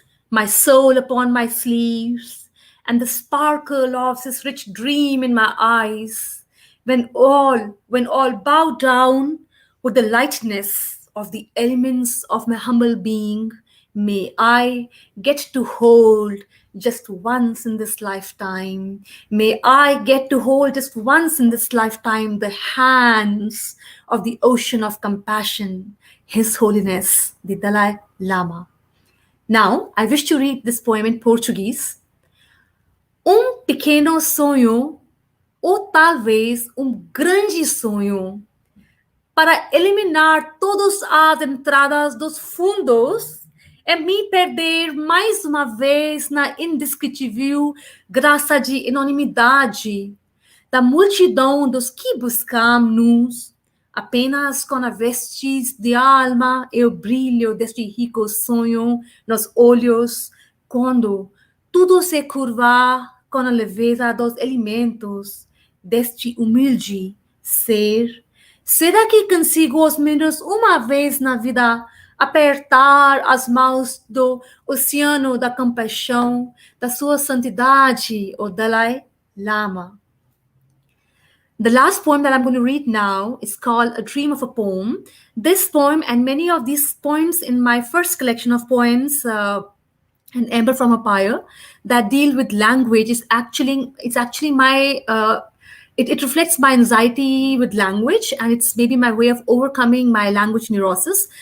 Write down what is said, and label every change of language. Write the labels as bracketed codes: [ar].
[en] my soul upon my sleeves and the sparkle of this rich dream in my eyes, when all bow down with the lightness of the elements of my humble being, may I get to hold just once in this lifetime. May I get to hold just once in this lifetime the hands of the ocean of compassion, His Holiness, the Dalai Lama. Now, I wish to read this poem in Portuguese. [pt] Pequeno sonho, ou talvez grande sonho, para eliminar todas as entradas dos fundos é me perder mais uma vez na indescritível graça de anonimidade da multidão dos que buscamos, apenas com a vestes de alma e o brilho deste rico sonho nos olhos, quando tudo se curva com a leveza dos elementos deste humilde ser. Será que consigo, ao menos uma vez na vida, apertar as mãos do oceano da compaixão, da sua santidade, o Dalai Lama. [en] The last poem that I'm going to read now is called A Dream of a Poem. This poem and many of these poems in my first collection of poems, An Ember from a Pyre, that deal with language is actually my it reflects my anxiety with language, and it's maybe my way of overcoming my language neurosis.